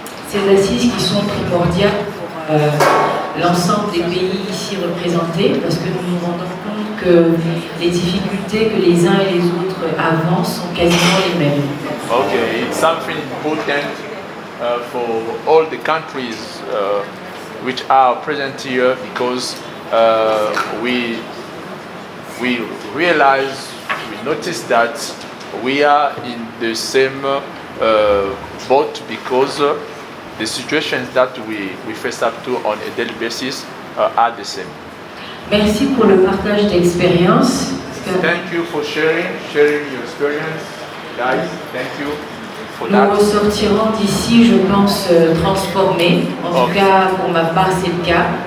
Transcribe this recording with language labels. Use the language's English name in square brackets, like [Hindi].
[French] Ces assises qui sont primordiales pour l'ensemble des pays ici représentés, parce que nous nous rendons compte que les difficultés que les uns et les autres avancent sont quasiment les mêmes. [English] Okay, it's something important for all the countries which are present here, because we realize, we notice that we are in the same boat because the situations that we face up to on a daily basis are the same. [French] Merci pour le partage d'expérience. [English] Thank you for sharing your experience, guys. Thank you for that. [French] Nous ressortirons d'ici, je pense, transformés. En tout cas, pour ma part, c'est le cas.